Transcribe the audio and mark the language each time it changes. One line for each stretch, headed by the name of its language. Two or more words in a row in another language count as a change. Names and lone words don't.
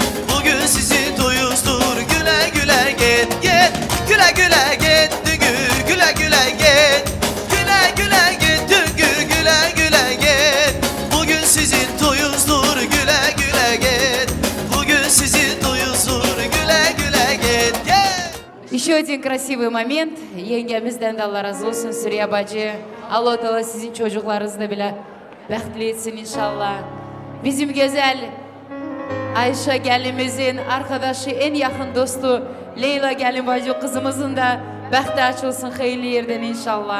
Turkish: Bugün sizin toyunuzdur, güle güle git. Git, güle güle git düngür, güle güle git. Güle güle git düngür, güle güle git. Bugün sizin toyunuzdur, güle güle git. Bugün sizin toyunuzdur, güle güle git.
Russian: Еще один красивый момент.
Turkish: Yengemizden de Allah razı olsun Süreyya bacı. Allah-u Teala sizin çocuklarınızı da bile bəxtli etsin inşallah. Bizim güzel Ayşe gelinimizin arkadaşı, en yakın dostu Leyla gelin bacı kızımızın da bəxti açılsın hayırlı yerden inşallah.